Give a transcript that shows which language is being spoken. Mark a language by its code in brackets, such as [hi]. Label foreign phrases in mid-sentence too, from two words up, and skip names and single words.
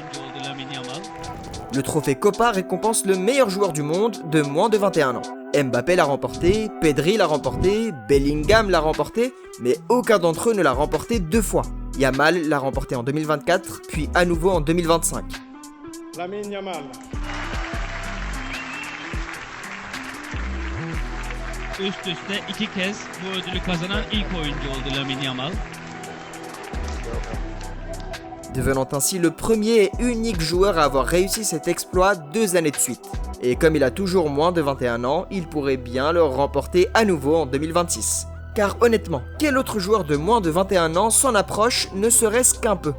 [fr] Le trophée Copa récompense le meilleur joueur du monde de moins de 21 ans. Mbappé l'a remporté, Pedri l'a remporté, Bellingham l'a remporté, mais aucun d'entre eux ne l'a remporté 2 fois. Yamal l'a remporté en 2024, puis à nouveau en 2025. Lamine Yamal. [tr] Üst üste 2 kez bu ödülü kazanan ilk oyuncu oldu Lamine Yamal. [fr] Devenant ainsi le premier et unique joueur à avoir réussi cet exploit 2 années de suite. Et comme il a toujours moins de 21 ans, il pourrait bien le remporter à nouveau en 2026. Car honnêtement, quel autre joueur de moins de 21 ans s'en approche, ne serait-ce qu'un peu.